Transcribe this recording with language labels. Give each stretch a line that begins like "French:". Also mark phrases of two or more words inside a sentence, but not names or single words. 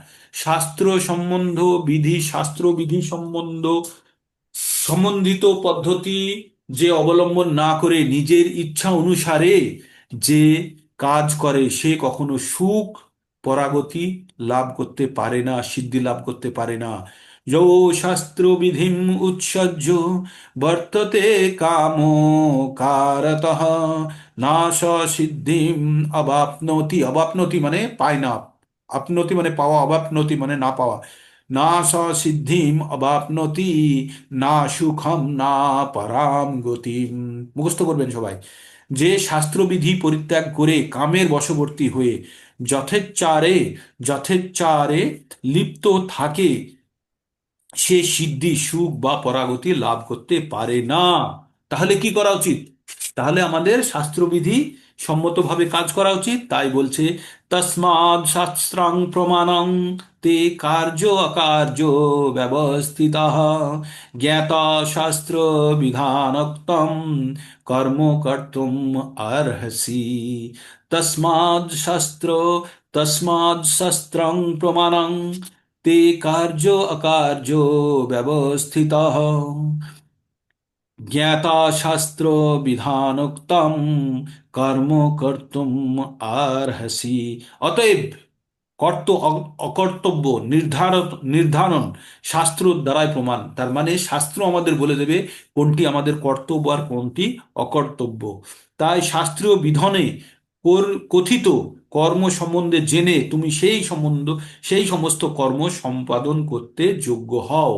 Bangla: শাস্ত্রবিধি সম্বন্ধিত পদ্ধতি যে অবলম্বন না করে নিজের ইচ্ছা অনুসারে যে কাজ করে, সে কখনো সুখ, পরাগতি লাভ করতে পারে না, সিদ্ধি লাভ করতে পারে না।
Sanskrit: যো শাস্ত্র বিধিম উৎসজ্জ বর্ততে কামো কারতঃ নাশ সিদ্ধিম অবাপ্নোতি।
Bangla: অবাপ্নোতি মানে পায় না, আপনতি মানে পাওয়া, অবাপ্নতি মানে না পাওয়া।
Sanskrit: না স সিদ্ধিম অবাপ্নতি না সুখম না পরাম গতিম।
Bangla: মুখস্থ করবেন সবাই। যে শাস্ত্রবিধি পরিত্যাগ করে কামের বশবর্তী হয়ে যথেচ্ছারে যথেচ্ছারে লিপ্ত থাকে, সে সিদ্ধি, সুখ বা পরাগতি লাভ করতে পারে না। তাহলে কি করা উচিত? তাহলে আমাদের শাস্ত্রবিধি সম্মতভাবে কাজ করা উচিত। তাই বলছে,
Sanskrit: तस्मात् शास्त्रं प्रमाणं ते कार्यो अकार्यो व्यवस्थितः ज्ञाता शास्त्र विधानोक्तं कर्म कर्तुम् अर्हसि तस्मात् शास्त्रं प्रमाणं ते कार्यो अकार्यो व्यवस्थितः ज्ञाता शास्त्र विधानोक्तम কর্ম কর্তুম আরহসি।
Bangla: অতএব অকর্তব্য নির্ধারণ শাস্ত্র দ্বারাই প্রমাণ। তার মানে শাস্ত্র আমাদের বলে দেবে কোনটি আমাদের কর্তব্য আর কোনটি অকর্তব্য। তাই শাস্ত্রীয় বিধানে কথিত কর্ম সম্বন্ধে জেনে তুমি সেই সমস্ত কর্ম সম্পাদন করতে যোগ্য হও।